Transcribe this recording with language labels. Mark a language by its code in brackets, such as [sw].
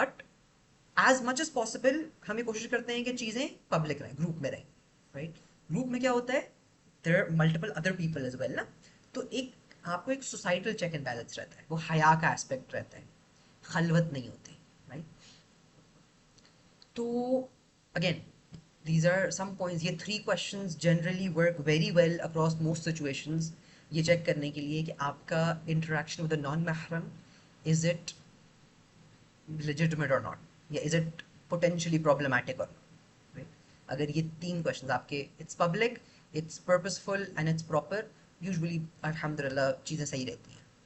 [en] but as much as possible [ur] ہمیں کوشش کرتے ہیں کہ چیزیں پبلک رہیں, گروپ میں رہیں. رائٹ. گروپ میں کیا ہوتا ہے, [en] there are multiple other people as well [ur] نا, تو ایک آپ کو ایک سوسائٹل چیک اینڈ بیلنس رہتا ہے, وہ حیا کا اسپیکٹ رہتا ہے, خلوت نہیں ہوتی. [en] Right. تو again these are some points. یہ 3 questions generally work very well across most situations, [ur] یہ چیک کرنے کے لیے کہ آپ کا [en] Interaction with non محرم is it legitimate or not, یا is it potentially problematic or not. Right? اگر یہ 3 questions آپ کے it's public, it's purposeful and it's proper, usually الحمدللہ [ur] چیزیں صحیح رہتی ہیں.